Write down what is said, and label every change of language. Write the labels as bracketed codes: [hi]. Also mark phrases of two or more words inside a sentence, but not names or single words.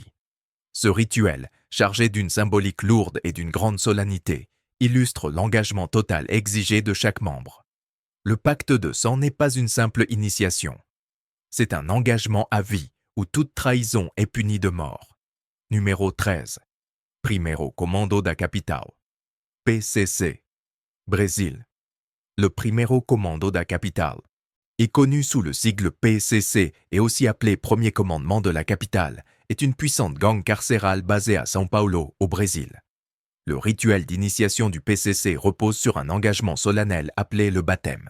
[fr] Ce rituel, chargé d'une symbolique lourde et d'une grande solennité, illustre l'engagement total exigé de chaque membre. Le pacte de sang n'est pas une simple initiation. C'est un engagement à vie où toute trahison est punie de mort. Numéro 13. Primeiro Comando da Capital. PCC. Brésil. Le Primeiro Comando da Capital est connu sous le sigle PCC et aussi appelé Premier Commandement de la Capitale, est une puissante gang carcérale basée à São Paulo, au Brésil. Le rituel d'initiation du PCC repose sur un engagement solennel appelé le baptême.